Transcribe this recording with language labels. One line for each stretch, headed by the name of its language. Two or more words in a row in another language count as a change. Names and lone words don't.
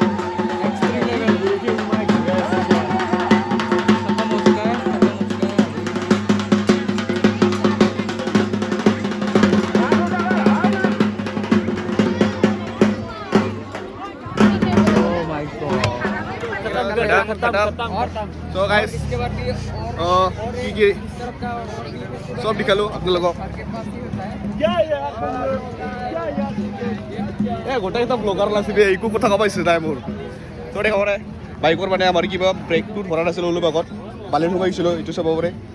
English: extreme level
Hindi: खत्म हो चुका है
English: oh my god. so guys
Hindi: इसके बाद भी
Assamese: কি কি চব দেখালোঁ আপোনালোকক। গোটেইকেইটা ব্লগাৰ নাছিলে একো কথা ক'ব ইচ্ছা নাই মোৰ। তো দেখা পাৰে বাইকৰ মানে আমাৰ কিবা ব্ৰেকটো ধৰা নাছিল অলপ আগত বালিত সোমাইছিলোঁ, এইটো চাব পাৰে।